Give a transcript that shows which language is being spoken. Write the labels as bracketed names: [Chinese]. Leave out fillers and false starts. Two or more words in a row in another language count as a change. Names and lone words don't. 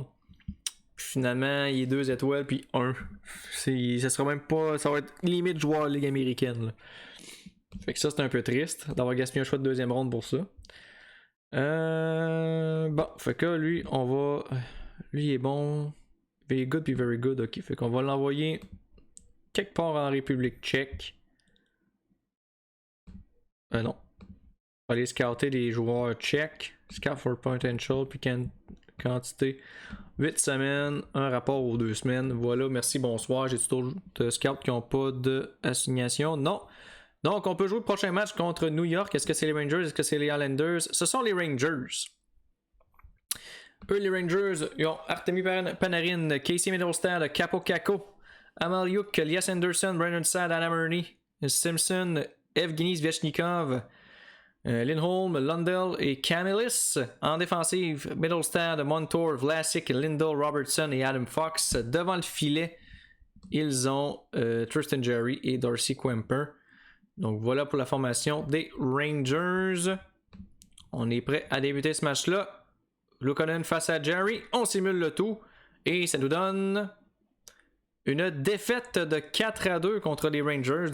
[French] Puis finalement, il est 2 étoiles, puis 1. Ça sera même pas. Ça va être limite joueur Ligue américaine. Là. Fait que ça, c'est un peu triste d'avoir gaspillé un choix de deuxième ronde pour ça. Bon, fait que lui, on va. Lui, il est bon. [English] Very good, puis very good. [French] Ok, fait qu'on va l'envoyer quelque part en République tchèque. Non. On va aller scouter des joueurs tchèques. [English] Scout for potential, [French] puis quantité. 8 semaines, un rapport aux 2 semaines. Voilà, merci, bonsoir. J'ai toujours de scouts qui n'ont pas d'assignation. Non. Donc, on peut jouer le prochain match contre New York. Est-ce que c'est les Rangers? Est-ce que c'est les Islanders? Ce sont les Rangers. Eux, les Rangers, ils ont Artemi Panarin, Casey Middlestad, Capo Caco, Amaliuk, Lias Anderson, Brandon Saad, Anna Murney, Simpson, Evgeny Svechnikov, Lindholm, Lundell et Camillus. En défensive, Middlestad, Montour, Vlasic, Lindell, Robertson et Adam Fox. Devant le filet, ils ont Tristan Jarry et Darcy Kuemper. Donc voilà pour la formation des Rangers. On est prêt à débuter ce match-là. Luukkonen face à Jarry. On simule le tout. Et ça nous donne une défaite de 4-2 contre les Rangers.